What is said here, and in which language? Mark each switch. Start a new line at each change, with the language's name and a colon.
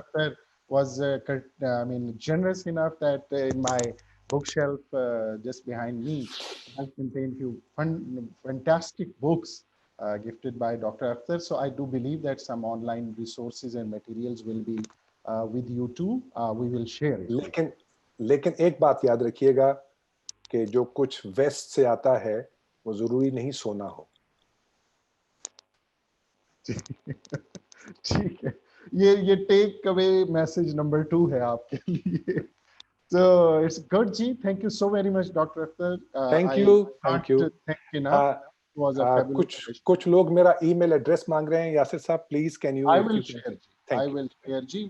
English: Akhtar was generous enough that in my bookshelf just behind me has contained few fantastic books gifted by Dr. Akhtar. So I do believe that some online resources and materials will be with you too. We will share it.
Hindi: लेकिन एक बात याद रखिएगा कि जो कुछ waste से आता है वो जरूरी नहीं सोना हो. ठीक है, ये
English: take away message
Hindi: नंबर 2 है आपके लिए.
English: So it's good ji. Thank you so very much, Dr. Akhtar. Thank you. Thank you enough.
Hindi: कुछ लोग मेरा ईमेल एड्रेस मांग रहे हैं.
English: यासिर साहब, please can you? I will share जी.